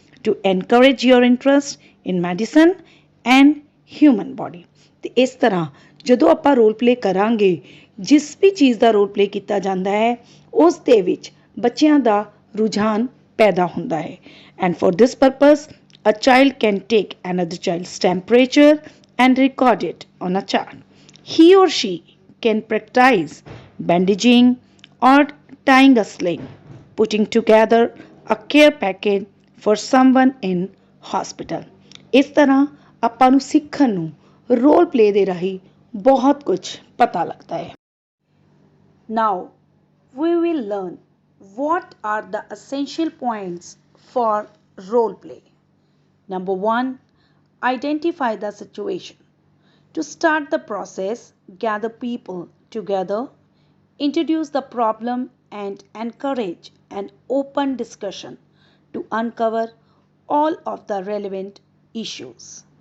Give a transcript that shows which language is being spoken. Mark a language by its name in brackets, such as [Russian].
[English] to encourage your interest in medicine and human body [Punjabi] ਤੇ ਇਸ ਤਰ੍ਹਾਂ ਜਦੋਂ ਆਪਾਂ ਰੋਲ ਪਲੇ ਕਰਾਂਗੇ ਜਿਸ ਵੀ ਚੀਜ਼ ਦਾ ਰੋਲ ਪਲੇ ਕੀਤਾ ਜਾਂਦਾ ਹੈ ਉਸ ਦੇ ਵਿੱਚ ਬੱਚਿਆਂ ਦਾ ਰੁਝਾਨ ਪੈਦਾ ਹੁੰਦਾ ਹੈ [English] and for this purpose a child can take another child's temperature and record it on a chart. He or she can practice bandaging or tying a sling, putting together a care package for someone in hospital. [Punjabi] ਇਸ ਤਰ੍ਹਾਂ ਆਪਾਂ ਨੂੰ ਸਿੱਖਣ ਨੂੰ role play ਦੇ ਰਾਹੀਂ ਬਹੁਤ ਕੁਝ ਪਤਾ ਲੱਗਦਾ ਹੈ [English] Now we will learn what are the essential points for role play. Number 1, identify the situation. To start the process, gather people together, introduce the problem and encourage an open discussion to uncover all of the relevant issues.